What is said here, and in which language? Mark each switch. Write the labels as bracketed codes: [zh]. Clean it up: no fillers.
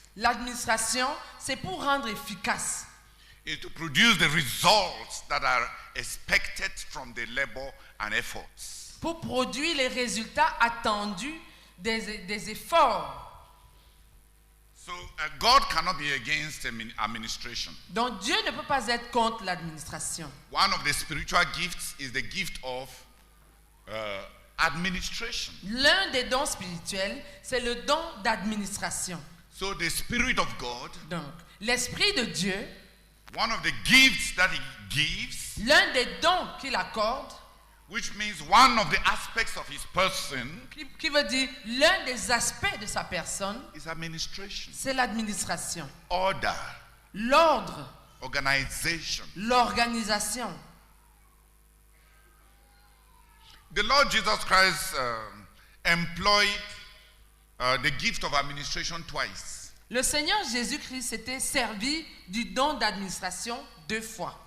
[fr] L'administration, c'est pour rendre efficace. [en] Is to produce the results that are expected from the labor and efforts. [fr] Pour produire les résultats attendus des efforts. [en] So God cannot be against administration. [fr] Donc Dieu ne peut pas être contre l'administration. [en] One of the spiritual gifts is the gift of administration. [fr] L'un des dons spirituels, c'est le don d'administration. [en] So the Spirit of God, [fr] donc l'Esprit de Dieu, [en] one of the gifts that He gives, [fr] l'un des dons qu'il accorde, [en] which means one of the aspects of His person, [fr] qui veut dire l'un des aspects de sa personne, [en] is administration. [fr] C'est l'administration. [en] Order. [fr] L'ordre. [en] Organization. [fr] L'organisation. [en] The Lord Jesus Christ employed the gift of administration twice. [fr] Le Seigneur Jésus-Christ s'était servi du don d'administration 2 fois.